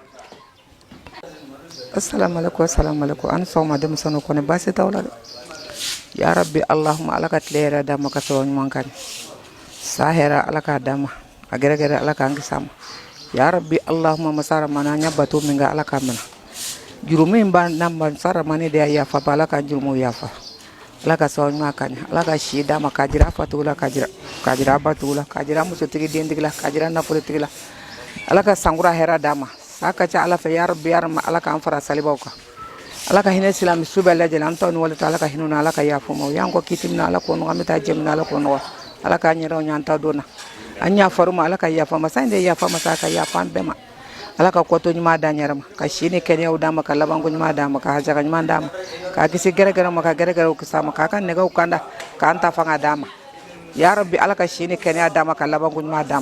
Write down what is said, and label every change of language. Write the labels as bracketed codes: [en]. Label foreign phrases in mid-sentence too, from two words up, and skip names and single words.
[bm] Assalamualaikum assalamualaikum an sɔgɔma denmisɛnninw kɔni baasi t'aw la dɛ [ar] يا ربي اللهم [bm] ala ka tile yɛrɛ d'a ma ka sɔrɔ ɲuman kan sa hɛrɛ ala k'a d'a ma a gɛrɛgɛrɛ ala k'an kisi a ma [ar] يا ربي اللهم [bm] masara mana an y'a bato min kɛ ala k'a minɛ jurumu in b'an na masara mani de y'a yafa ba ala k'an jurumu yafa ala ka sɔrɔ ɲuman kan ala ka si d'a ma k'a jira a fatigiw la k'a jira a batigiw la k'a jira musotigi dentigi la k'a jira nafolotigi la ala ka sankura hɛrɛ d'a ma sa ka ca ala fɛ [ar] يا ربي [bm] ala k'an fara salibaw kan ala ka hinɛ silamɛ su bɛɛ lajɛlen an taw ni wale ta ala ka hinɛ na ala ka yafa ma o y'an kɔ kiti mina ala k'o nɔgɔ an bɛ taa jɛ mina ala k'o nɔgɔ ala k'an yɛrɛw ɲan ta donna an y'a faru ma ala ka yafa ma san de yafa ma sa ka yafa an bɛɛ ma ala ka kɔtɔ ɲuman d'an yɛrɛ ma ka si ni kɛnɛyaw d'a ma ka labanko ɲuman d'a ma ka hajaga ɲuman d'a ma k'a kisi gɛrɛgɛrɛ ma ka gɛrɛgɛrɛw kisi a ma k'a ka nɛgɛw kanda k'an ta fanga d'a ma [ar] يا ربي [bm] ala ka si ni kɛnɛya d'a ma ka labanko ɲuman d'a ma.